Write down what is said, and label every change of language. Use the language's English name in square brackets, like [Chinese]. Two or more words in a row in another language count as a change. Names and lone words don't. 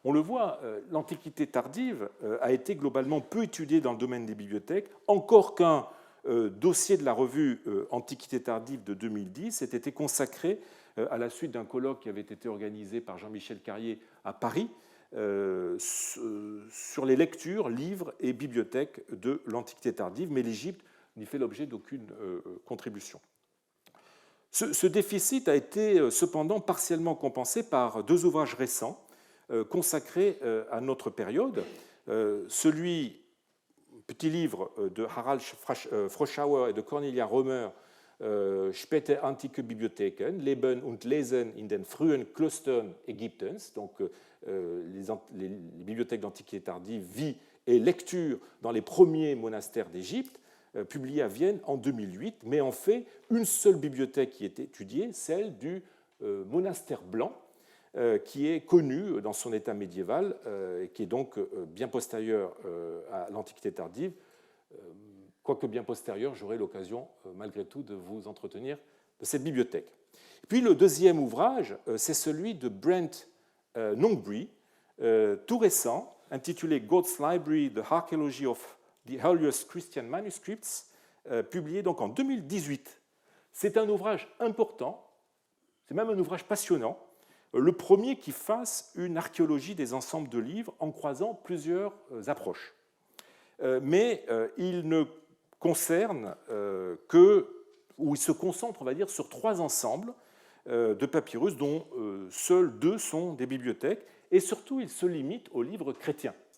[French] On le voit, l'Antiquité tardive a été globalement peu étudiée dans le domaine des bibliothèques, encore qu'un dossier de la revue Antiquité tardive de 2010 ait été consacré à la suite d'un colloque qui avait été organisé par Jean-Michel Carrier à Paris sur les lectures, livres et bibliothèques de l'Antiquité tardive, mais l'Égypte n'y fait l'objet d'aucune contribution. Ce déficit a été cependant partiellement compensé par deux ouvrages récents consacrés à notre période. Celui, petit livre de Harald Froschauer et de Cornelia Römer, Späte antike Bibliotheken, Leben und Lesen in den frühen Klöstern Ägyptens, donc les bibliothèques d'Antiquité tardive, vie et lecture dans les premiers monastères d'Égypte, publié à Vienne en 2008, mais en fait une seule bibliothèque qui est étudiée, celle du monastère blanc, qui est connu dans son état médiéval, et qui est donc bien postérieur à l'Antiquité tardive. Quoique bien postérieur, j'aurai l'occasion malgré tout de vous entretenir de cette bibliothèque. Et puis le deuxième ouvrage, c'est celui de Brent Nongbree, tout récent, intitulé God's Library, The Archaeology of the Earliest Christian Manuscripts, publié donc en 2018. C'est un ouvrage important, c'est même un ouvrage passionnant, le premier qui fasse une archéologie des ensembles de livres en croisant plusieurs approches. Mais il ne concerne ou il se concentre, on va dire, sur trois ensembles de papyrus, dont seuls deux sont des bibliothèques, et surtout il se limite aux livres chrétiens.